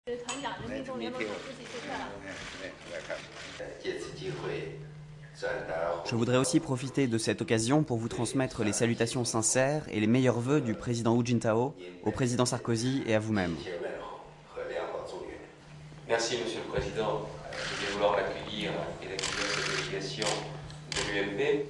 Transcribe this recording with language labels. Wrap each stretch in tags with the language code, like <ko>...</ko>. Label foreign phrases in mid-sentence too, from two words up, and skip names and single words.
<zh>团长、人民动联盟总书记谢谢了。借此机会，</zh> <fr>Je voudrais aussi profiter de cette occasion pour vous transmettre les salutations sincères et les meilleurs vœux du président Hu Jintao au président Sarkozy et à vous-même. Merci Monsieur le Président de bien vouloir l'accueillir et d'accueillir cette délégation de l'UMP.</fr>